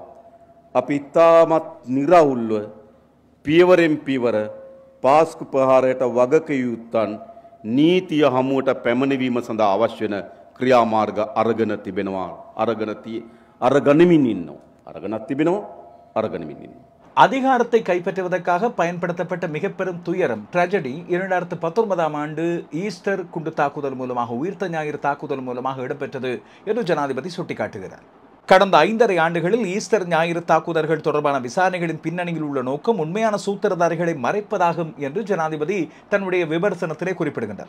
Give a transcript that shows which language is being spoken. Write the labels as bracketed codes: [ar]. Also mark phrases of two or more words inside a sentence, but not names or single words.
[si] අපි ඉතාමත් නිරවුල්ව පියවරෙන් පියවර පාස්කු ප්‍රහාරයට වගක යුත්තන් නීතිය හමුවට පැමිණවීම සඳහා අවශ්‍ය වෙන ක්‍රියාමාර්ග අරගෙන තිබෙනවා. අරගනිමින් ඉන්නවා. අරගෙනත් තිබෙනවා. අරගනිමිன் ඉන්නවා. [ta] அதிகாரத்தை கைப்பற்றுவதற்காக பயன்படுத்தப்பட்ட மிக பெரும் துயரம், ட்ராஜடி 2019ஆம் ஆண்டு ஈஸ்டர் குண்டு தாக்குதல் மூலமாக, உயிர்த்த ஞாயிறு தாக்குதல் மூலமாக இடம்பெற்றது என்று ஜனாதிபதி சுட்டிக்காட்டுகிறார். கடந்த 5.5 ஆண்டுகளில் ஈஸ்டர் ஞாயிறு தாக்குதல்கள் தொடர்பான விசாரணைகளின் பின்னணியில் உள்ள நோக்கம் உண்மையான சூத்திரதாரிகளை மறைப்பதாகும் என்று ஜனாதிபதி தன்னுடைய விமர்சனத்திலே குறிப்பிடுகின்றார்.